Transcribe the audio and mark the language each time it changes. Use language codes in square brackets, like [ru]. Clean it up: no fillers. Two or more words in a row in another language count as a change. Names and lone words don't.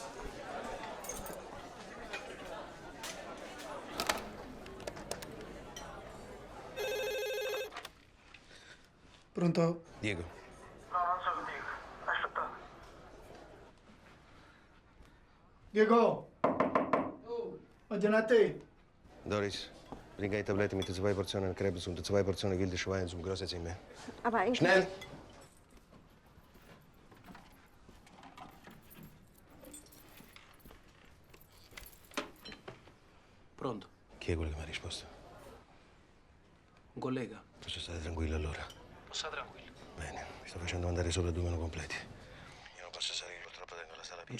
[it] Pronto? Diego. No, non sono Diego. Aspetta. Diego! Oddio a te! [de] Doris, bring die Tabletten mit den 2 Portionen Krebs und den 2 Portionen wilde Schwein zum großen Zimmer. Aber eigentlich... Schnell! [it] Pronto? Chi è quello che mi ha risposto? Un collega? Posso stare tranquillo allora? Sta tranquillo. Bene, mi sto facendo mandare sopra 2 meno completi. Io non posso salire, purtroppo tengo la sala